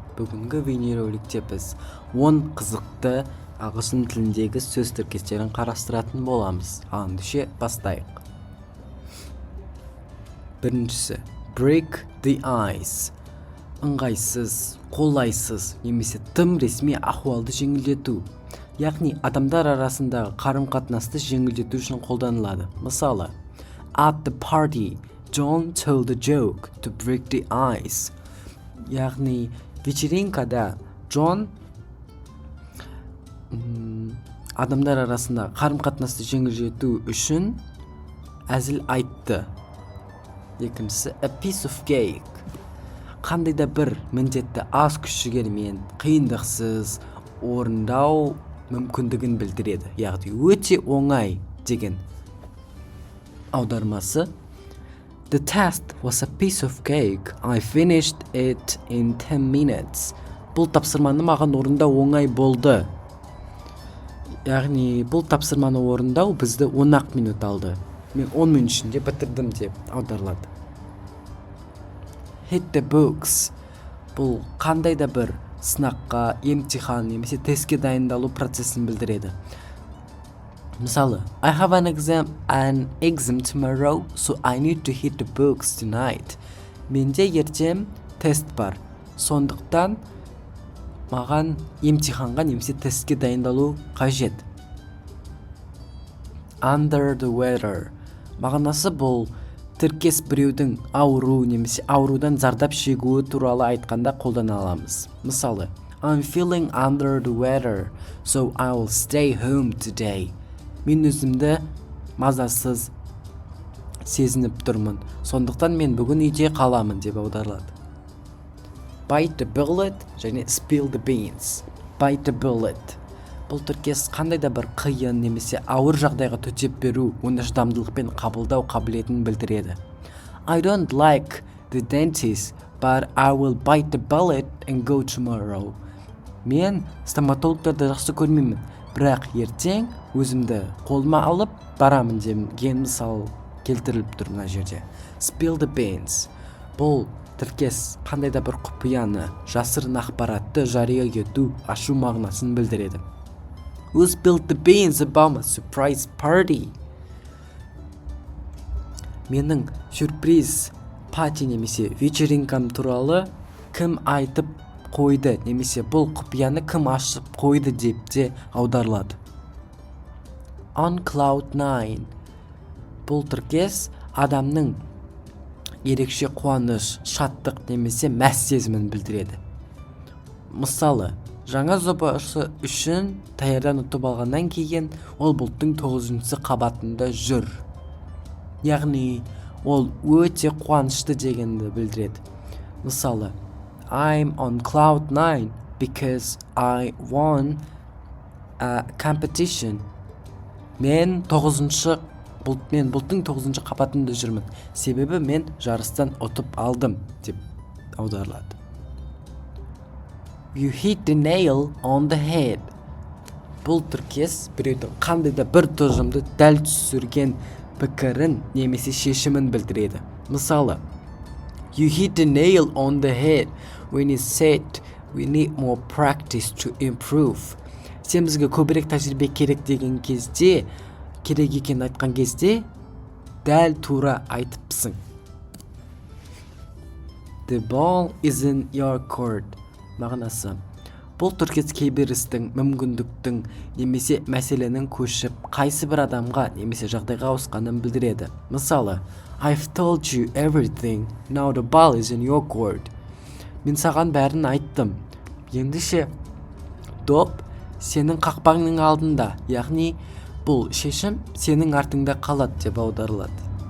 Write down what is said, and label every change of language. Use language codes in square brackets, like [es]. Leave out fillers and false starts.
[kk] Бүгінгі бейнероликте біз 10 қызықты ағылшын тіліндегі сөз тіркестерін қарастыратын боламыз. Ендеше бастайық. Біріншісі, [en] break the ice. [kk] Ыңғайсыз, қолайсыз немесе тым ресми ахуалды жеңілдету. Яғни адамдар арасындағы қарым-қатынасты жеңілдету үшін қолданылады. Мысалы, [en] at the party, John told a joke to break the ice. [kk] Яғни вечеринкада Джон адамдар арасында қарым-қатынасты жеңілдету үшін әзіл айтты. Екіншісі, [en] a piece of cake. [kk] Қандай да бір міндетті аз күш-жігермен қиындықсыз орындау мүмкіндігін білдіреді. Яғни өте оңай деген аудармасы. [en] The test was a piece of cake. I finished it in 10 minutes. [kk] Бұл тапсырманы маған орындау оңай болды. Яғни бұл тапсырманы орындау бізді 10 минут алды. Мен 10 минут ішінде бітірдім деп аударылады. [en] Hit the books. [kk] Бұл қандай да бір сынаққа, емтихан немесе тестке дайындалу процесін білдіреді. Мысалы, [en] I have an exam tomorrow, so I need to hit the books tonight. [kk] Менде ертең тест бар. Сондықтан маған емтиханға немесе тестке дайындалу қажет. [en] Under the weather. [kk] Мағынасы бұл тіркес біреудің ауру немесе аурудан зардап шегуі туралы айтқанда қолдана аламыз. Мысалы, [en] I'm feeling under the weather, so I will stay home today. [kk] Мен өзімді мазасыз сезініп тұрмын. Сондықтан мен бүгін үйде қаламын деп аударылады. [en] Bite the bullet [kk] және [en] spill the beans. Bite the bullet. [kk] Бұл тіркес қандай да бір қиын немесе ауыр жағдайға төтеп беру, оны шыдамдылықпен қабылдау қабілетін білдіреді. [en] I don't like the dentist, but I will bite the bullet and go tomorrow. [kk] Мен стоматологтарды жақсы көрмеймін, бірақ ертең өзімді қолыма алып барамын деген мысал келтіріліп тұр мына жерде. [en] Spill the beans. [kk] Бұл тіркес қандай да бір құпияны, жасырын ақпаратты жария ету, ашу мағынасын білдіреді. [en] Who spilled the beans about my surprise party? [kk] Менің сюрприз пати немесе вечеринкам туралы кім айтып қойды немесе бұл құпияны кім ашып қойды деп те аударылады. [en] On cloud 9. [kk] Бұл тіркес адамның ерекше қуаныш, шаттық немесе мәз сезімін білдіреді. Мысалы, жаңа жобасы үшін таярдан ұтып алғаннан кейін ол бұлттың 9-шы қабатында жүр. Яғни ол өте қуанышты дегенді білдіреді. Мысалы, [en] I'm on cloud 9 because I won a competition. [kk] Мен бұлттың 9-шы қабатында жүрмін. Себебі мен жарыстан ұтып алдым деп аударылады. [en] You hit the nail on the head. [kk] Бұл тіркес біреудің қандай да бір тұжымды дәл түсірген пікірін немесе шешімін білдіреді. Мысалы, [en] You hit the nail on the head when you said we need more practice to improve. [kk] Сен бізге көбірек тәжірибе керек деген кезде, керек екен айтқан кезде, дәл тура айтыпсың. [en] The ball is in your court. [kk] Мағынасы. Бұл тіркес кейбір істің, мүмкіндіктің немесе мәселенің көшіп, қайсы бір адамға немесе жағдайға ауысқанын білдіреді. Мысалы, [en] I've told you everything, now the ball is in your court. [kk] Мен саған бәрін айттым. Ендеше, доп сенің қақпағыңның алдында, яғни бұл шешім сенің артыңда қалады деп аударылады.